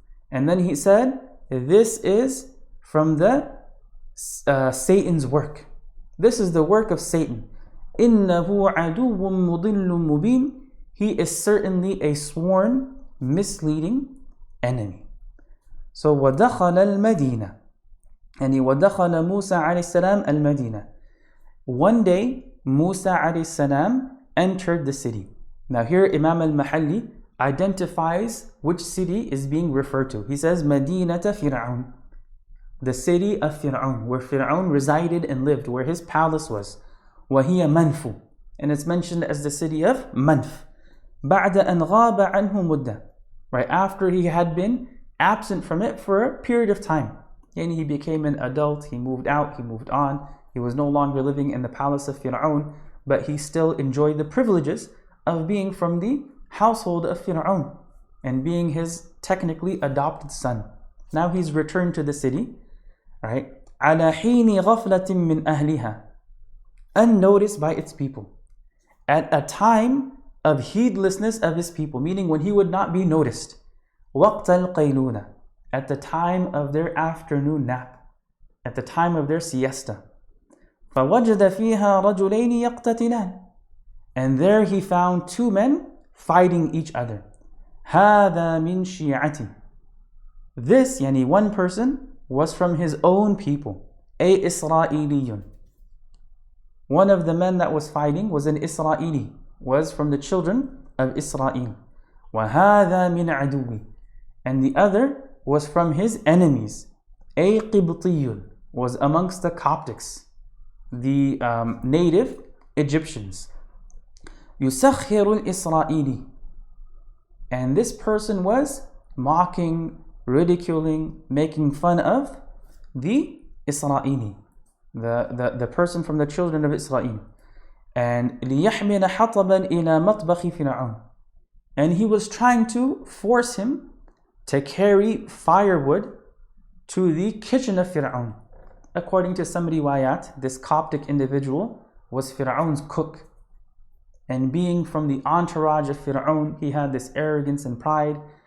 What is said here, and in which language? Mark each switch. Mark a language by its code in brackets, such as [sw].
[en] And then he said, this is from the Satan's work. This is the work of Satan. [ar] إِنَّهُ عَدُوٌّ مُضِلٌّ مُبِينٌ. [en] He is certainly a sworn, misleading enemy. [ar] So وَدَخَلَ الْمَدِينَةِ. And وَدَخَلَ مُوسَى عَلَيْهِ السَّلَامِ الْمَدِينَةِ. [en] One day, Musa alayhi salam entered the city. Now here Imam al-Mahalli identifies which city is being referred to. He says, Madinata Fir'aun. The city of Fir'aun, where Fir'aun resided and lived, where his palace was. [ar] وَهِيَ مَنْفُ. [en] And it's mentioned as the city of Manf. [ar] بعد أن غاب عنه مدة. [en] Right after he had been absent from it for a period of time. And he became an adult, he moved out, he moved on. He was no longer living in the palace of Fir'aun, but he still enjoyed the privileges of being from the household of Fir'aun and being his technically adopted son. Now he's returned to the city, right? [ar] على حين غفلة من أهلها, [en] unnoticed by its people. At a time of heedlessness of his people, meaning when he would not be noticed. [ar] وقت القيلولة, [en] at the time of their afternoon nap, at the time of their siesta. [ar] فوجد فيها رجلين يقتتلان, [en] and there he found two men fighting each other. [ar] هذا من شيعتي. [en] This, yani one person, was from his own people. [ar] أي إسرائيلي. [en] One of the men that was fighting was an Israeli, was from the children of Israel. [ar] وهذا من عدوي. [en] And the other was from his enemies. [ar] أي قبطي, [en] was amongst the Coptics, the native Egyptians. [ar] يسخر الإسرائيلي. [en] And this person was mocking, ridiculing, making fun of the Israeli, the person from the children of Israel. [ar] And ليحمل حطبا إلى مطبخ فرعون. [en] And he was trying to force him to carry firewood to the kitchen of Fir'aun. According to some riwayat, this Coptic individual was Fir'aun's cook. And being from the entourage of Fir'aun, he had this arrogance and pride.